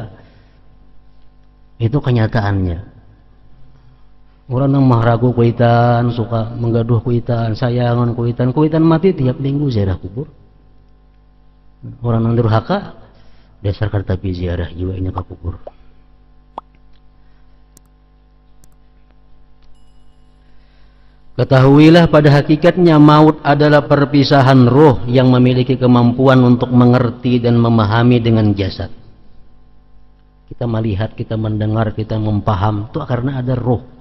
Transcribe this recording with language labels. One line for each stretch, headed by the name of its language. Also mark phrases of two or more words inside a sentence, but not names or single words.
Indonesian: Itu kenyataannya.
Banjar: Orang yang mahragu kuitan, suka menggaduh kuitan, sayangan kuitan, kuitan mati tiap minggu ziarah kubur. Orang yang durhaka dasar tapi ziarah juga ini ke kubur.
Indonesian: Ketahuilah pada hakikatnya maut adalah perpisahan roh yang memiliki kemampuan untuk mengerti dan memahami dengan jasad. Kita melihat, kita mendengar, kita mempaham, itu karena ada roh.